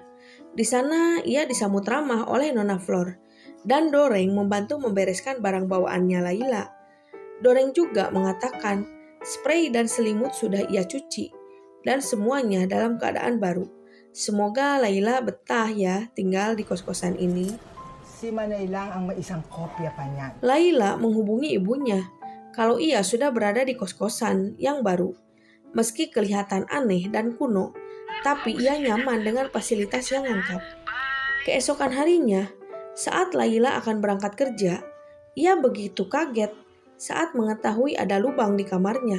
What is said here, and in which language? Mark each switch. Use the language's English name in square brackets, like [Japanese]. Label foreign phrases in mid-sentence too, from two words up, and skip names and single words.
[Indonesian] Di sana ia disambut ramah oleh Nona Flor dan Doreng membantu membereskan barang bawaannya Layla. Doreng juga mengatakan spray dan selimut sudah ia cuci dan semuanya dalam keadaan baru. Semoga Layla betah ya tinggal di kos-kosan ini. [Filipino] Si Manay lang ang may isang kopya pa niyan. [Indonesian] Layla menghubungi ibunya kalau ia sudah berada di kos-kosan yang baru. Meski kelihatan aneh dan kuno, tapi ia nyaman dengan fasilitas yang lengkap. Keesokan harinya, saat Layla akan berangkat kerja, ia begitu kaget saat mengetahui ada lubang di kamarnya.